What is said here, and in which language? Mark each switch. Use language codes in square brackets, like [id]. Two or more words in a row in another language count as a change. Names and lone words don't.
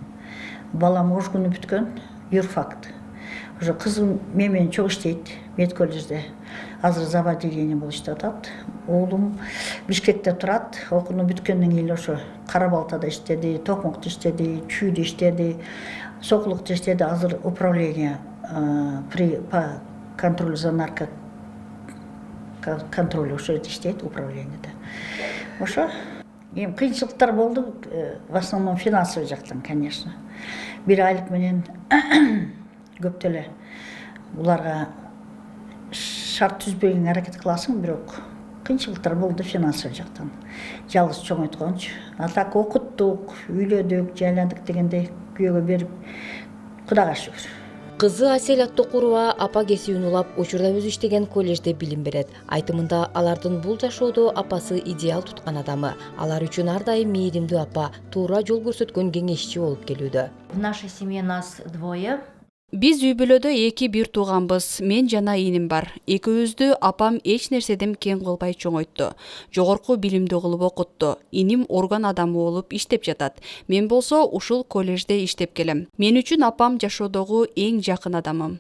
[ky] Балам ош күнү бүткөн, юрфакт. Уже кызым менен чогуу иштейт мед колледжде. Азыр заводиление болуп иштеп атат. Оğlum Бишкекте турат. Окууну бүткөндөн кийин ошо Кара-Балтада иштеди, Токмокто иштеди, Чүйдө иштеди, Сокулукта иштеди. Азыр [ru] управление по контролю за наркоконтроль [ky] ошо жерде иштейт, управлениеде. Ошо эми кыйынчылыктар болду, [ru] в основном финансовый жактан, конечно. [ky] Бир айлык менен көп деле буларга шарт түзбөгөнгө аракет кыласың, бирок кыйынчылыктар болду финансовый жактан. Жалгыз чоңойткончу. А так окуттук, үйлөдүк, жайландык дегендей күйөөгө берип, Кудайга шүгүр. Кызы Асель Аттокурова апа кесүүнү улап учурда өзү иштеген колледжде билим берет. Айтымында алардын бул жашоодо апасы идеал туткан адамы. Алар үчүн ар дайым мээримдүү апа, туура жол көрсөткөн кеңешчи болуп келүүдө. [ru] В нашей семье нас двое. [ky] Биз үй бүлөдө 2 тууганбыз. Мен жана иним бар. Экөөбүздү апам эч нерседен кем кылбай чоңойтту. Жогорку билимди кылып окутту. Иним орган адамы болуп иштеп жатат. Мен болсо ушул колледжде иштеп келем. Мен үчүн апам жашоодогу эң жакын адамым.